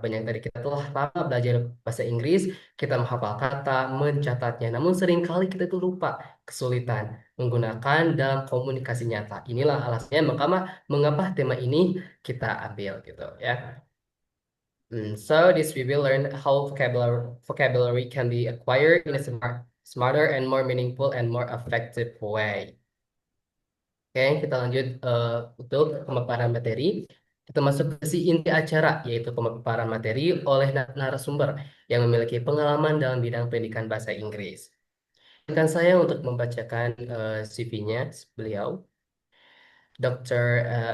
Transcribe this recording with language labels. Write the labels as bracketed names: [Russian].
[Indonesian] Banyak dari kita telah lama belajar bahasa Inggris, kita menghafal kata, mencatatnya, namun seringkali kita itu lupa, kesulitan menggunakan dalam komunikasi nyata. Inilah alasannya mengapa tema ini kita ambil gitu ya. [English] So this we will learn how vocabulary can be acquired in a smarter and more meaningful and more effective way. [Indonesian] Oke, kita lanjut untuk pemaparan materi. Kita masuk ke si inti acara, yaitu pemaparan materi oleh narasumber yang memiliki pengalaman dalam bidang pendidikan bahasa Inggris. Izinkan saya untuk membacakan CV-nya beliau. Dr.